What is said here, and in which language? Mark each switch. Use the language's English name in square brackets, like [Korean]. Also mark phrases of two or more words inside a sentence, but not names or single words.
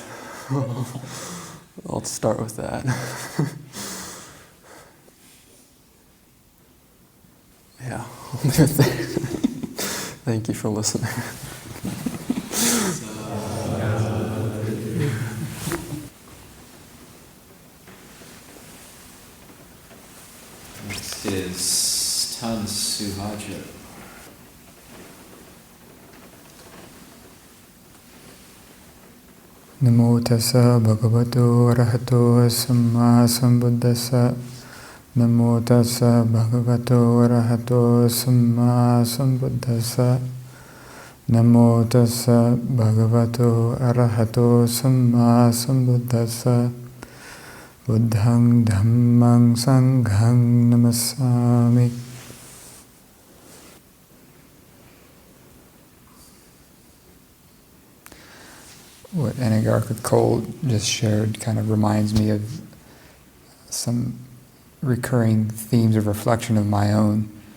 [English] I'll start with that. Yeah, I'll do it there. Thank you for listening. Next is Tan Suhajjo. [Pali] Namo tassa bhagavato arahato samma sambuddhassa. Namo tassa bhagavato arahato samma sambuddhassa. Namo tassa bhagavato arahato samma sambuddhassa. Buddhang dhammang sanghang namasami. [English] What Anagarika Cole just shared kind of reminds me of some recurring themes of reflection of my own.